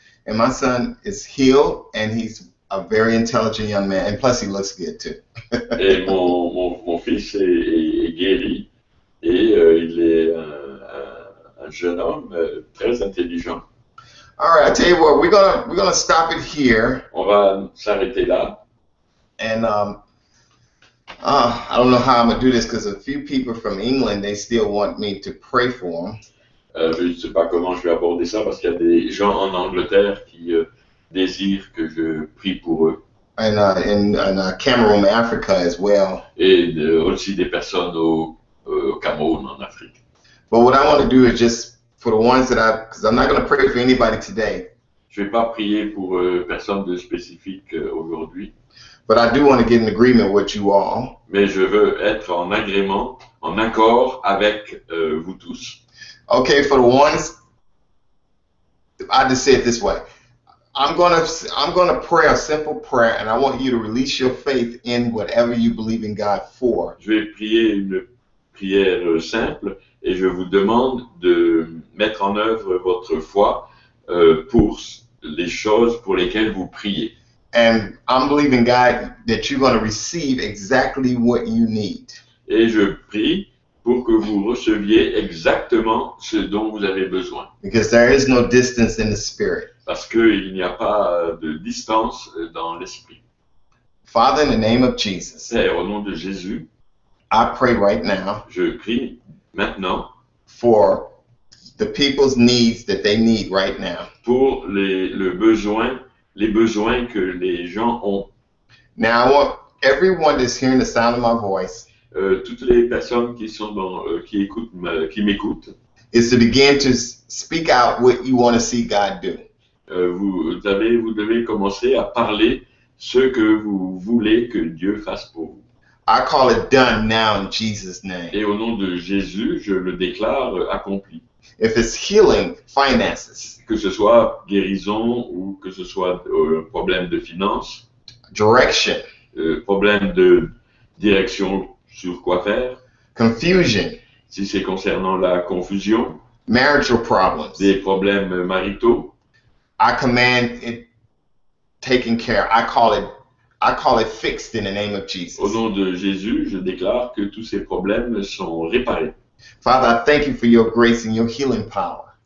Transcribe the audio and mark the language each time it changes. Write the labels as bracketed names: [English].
[English] And my son is healed, and he's a very intelligent young man, and plus he looks good too. [French] Et mon fils est guéri, et il est un jeune homme très intelligent. [English] All right, I tell you what, we're gonna stop it here. [French] On va s'arrêter là. [English] And I don't know how I'm gonna do this because a few people from England, they still want me to pray for them. [French] Je ne sais pas comment je vais aborder ça parce qu'il y a des gens en Angleterre qui désirent que je prie pour eux. [English] And in Cameroon, Africa as well. [French] Et aussi des personnes au Cameroun, en Afrique. [English] But what I want to do is just for the ones that because I'm not going to pray for anybody today. [French] Je vais pas prier pour personne de spécifique aujourd'hui. [English] But I do want to get in agreement with you all. [French] Mais je veux être en agrément, en accord avec vous tous. [English] Okay, for the ones, I just say it this way. I'm gonna pray a simple prayer, and I want you to release your faith in whatever you believe in God for. [French] Je vais prier une prière simple et je vous demande de mettre en œuvre votre foi pour les choses pour lesquelles vous priez. [English] And I'm believing God that you're going to receive exactly what you need. [French] Et je prie pour que vous receviez exactement ce dont vous avez besoin. [English] Because there is no distance in the spirit. [French] Parce qu'il n'y a pas de distance dans l'esprit. [English] Father, in the name of Jesus, [French] Père, au nom de Jésus, [English] I pray right now [French] je prie maintenant [English] for the people's needs that they need right now. [French] pour les besoins que les gens ont. [English] Now, I want everyone that's hearing the sound of my voice [French] Toutes les personnes qui sont qui m'écoutent, [English] is to begin to speak out what you want to see God do. [French] vous devez commencer à parler ce que vous voulez que Dieu fasse pour vous. [English] I call it done now in Jesus' name. [French] Et au nom de Jésus, je le déclare accompli. [English] If it's healing, finances, [French] Que ce soit guérison ou que ce soit problème de finances, [English] direction, [French] problème de direction sur quoi faire, [English] confusion, [French] si c'est concernant la confusion, [English] marital problems, [French] des problèmes maritaux, [English] I command it taken care. I call it fixed in the name of Jesus. [French] au nom de Jésus, je déclare que tous ces problèmes sont réparés. [English] Father, I thank you for your grace and your healing power.